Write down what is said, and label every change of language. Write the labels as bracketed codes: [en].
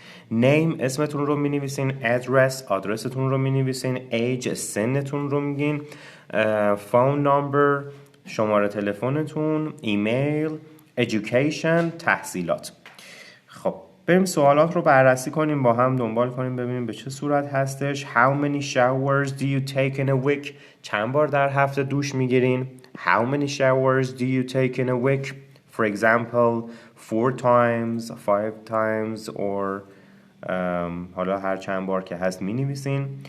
[fa] name، اسمتون رو می نویسین. address، آدرستون رو می نویسین. age، سنتون رو میگین. phone number، شماره تلفنتون. ایمیل. education، تحصیلات. خب بریم سوالات رو بررسی کنیم، با هم دنبال کنیم ببینیم به چه صورت هستش. [en] How many showers do you take in a week؟ [fa] چند بار در هفته دوش میگیرین؟ [en] How many showers do you take in a week? For example, 4 times, 5 times, or [fa] حالا هر چند بار که هست می نویسین.